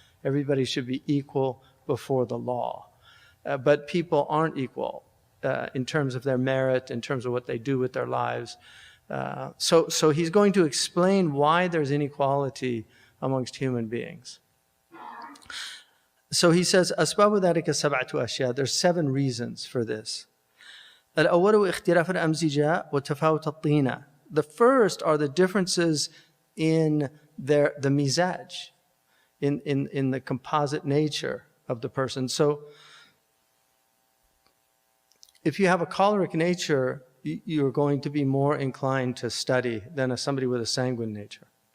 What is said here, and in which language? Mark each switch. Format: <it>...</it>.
<en>Everybody should be equal before the law. But people aren't equal in terms of their merit, in terms of what they do with their lives. So He's going to explain why there's inequality amongst human beings. So He says,</en> <ar>أسباب ذلك سبعة أشياء.</ar> <en>There's 7 reasons for this.</en> <ar>الأول اختلاف الأمزجة وتفاوت الطينة.</ar> <en>The first are the differences in the mizaj, in the composite nature of the person. So if you have a choleric nature, you're going to be more inclined to study than somebody with a sanguine nature.</en>